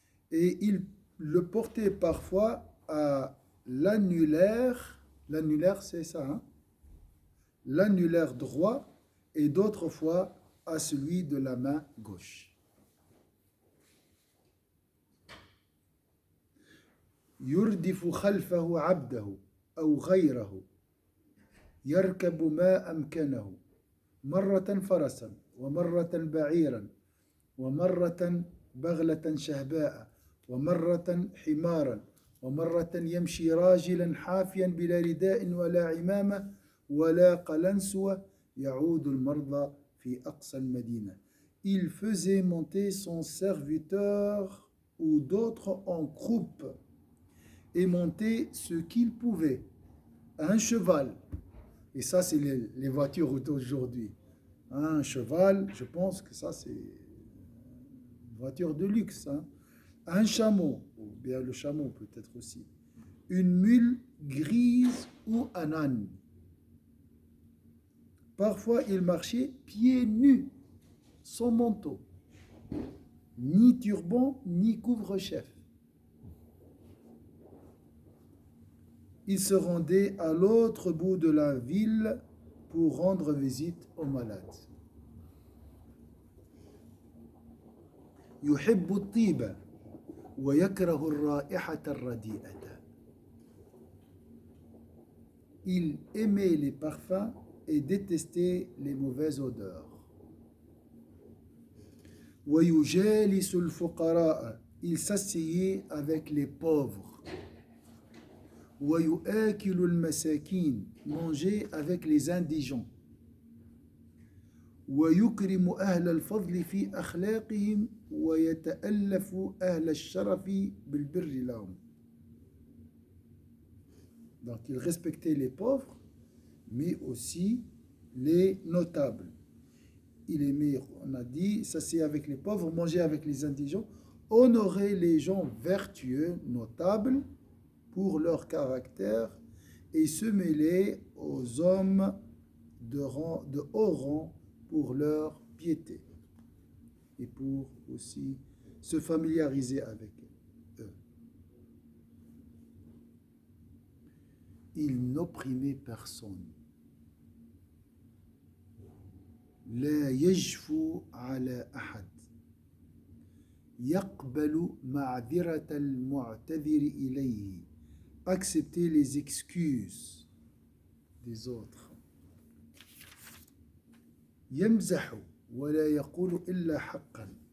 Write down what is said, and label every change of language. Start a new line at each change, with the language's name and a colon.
French: Et il le portait parfois à l'annulaire. L'annulaire, c'est ça, hein? L'annulaire droit et d'autres fois à celui de la main gauche.
Arabic: يردف خلفه عبده أو غيره يركب ما أمكنه مرة فرسا ومرة بعيرا ومرة بغلة شهباء ومرة حمارا ومرة يمشي راجلا حافيا بلا رداء ولا عمامة ولا قلنسوة يعود المرضى في أقصى المدينة.
French: Il faisait monter son serviteur ou d'autres en croupe et monter ce qu'il pouvait, un cheval. Et ça, c'est les voitures d'aujourd'hui. Un cheval, je pense que ça, c'est une voiture de luxe. Hein. Un chameau, ou bien le chameau peut-être aussi. Une mule grise ou un âne. Parfois, il marchait pieds nus, sans manteau, ni turban, ni couvre-chef. Il se rendait à l'autre bout de la ville pour rendre visite aux malades.
Arabic: يحب الطيب ويكره الرائحة الرديئة.
French: Il aimait les parfums et détestait les mauvaises odeurs.
Arabic: ويجالس الفقراء.
French: Il s'asseyait avec les pauvres.
Arabic: ويؤكل المساكين.
French: Manger avec les indigents.
Arabic: ويكرم أهل الفضل في أخلاقهم ويتألف أهل الشرف بالبر لهم.
French: Donc il respectait les pauvres mais aussi les notables. Il aimait, on a dit, s'asseoir avec les pauvres, manger avec les indigents, honorer les gens vertueux, notables, pour leur caractère, et se mêler aux hommes de haut rang pour leur piété, et pour aussi se familiariser avec eux. Il n'opprimait personne.
Arabic: لا يجفو على أحد يقبل معذرة المعتذر إليه.
French: Accepter les excuses des autres.
Arabic: يمزح ولا يقول إلا حقا.